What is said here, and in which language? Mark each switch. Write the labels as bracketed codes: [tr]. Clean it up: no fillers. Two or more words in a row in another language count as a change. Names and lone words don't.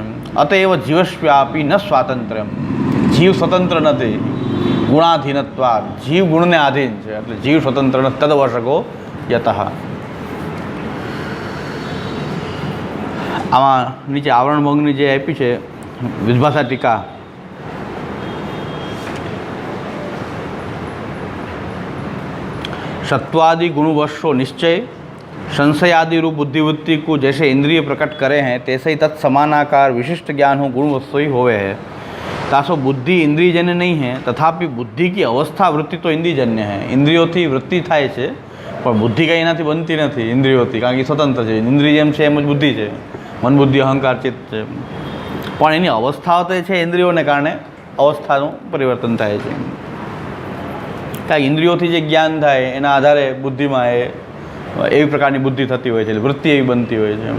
[sa] अतएव जीवस्व्यापी न स्वातंत्र्यम. [gu] જીવ સ્વતંત્ર નથી. [sa] ગુણાધીનત્વાદ. [gu] જીવ ગુણને આધીન છે, એટલે જીવ સ્વતંત્ર નથી. [sa] तदवशको यतः. [gu] આમાં નીચે આવરણ ભંગની જે આપી છે વિદભાષા ટીકા, [hi] सत्वादि गुणवशो निश्चय संशयादि रूप बुद्धिवृत्ति को जैसे इंद्रिय प्रकट करे हैं तैसे ही तत्समानाकार विशिष्ट ज्ञान हो गुणवशो ही होवे है. तासो बुद्धि इंद्रियजन्य नहीं है, तथापि बुद्धि की अवस्था वृत्ति तो इंद्रियजन्य है. [gu] इंद्रियोથી વૃત્તિ થાય છે પણ બુદ્ધિ કંઈ એનાથી બનતી નથી ઇન્દ્રિયોથી, કારણ કે સ્વતંત્ર છે. ઇન્દ્રિય જેમ છે એમ જ બુદ્ધિ છે, મન, બુદ્ધિ, અહંકાર, ચિત્ત છે. પણ એની અવસ્થાઓ તો છે ઇન્દ્રિયોને કારણે અવસ્થાનું પરિવર્તન થાય છે. કારણ ઇન્દ્રિયોથી જે જ્ઞાન થાય એના આધારે બુદ્ધિમાં એવી પ્રકારની બુદ્ધિ થતી હોય છે, વૃત્તિ એવી બનતી હોય છે.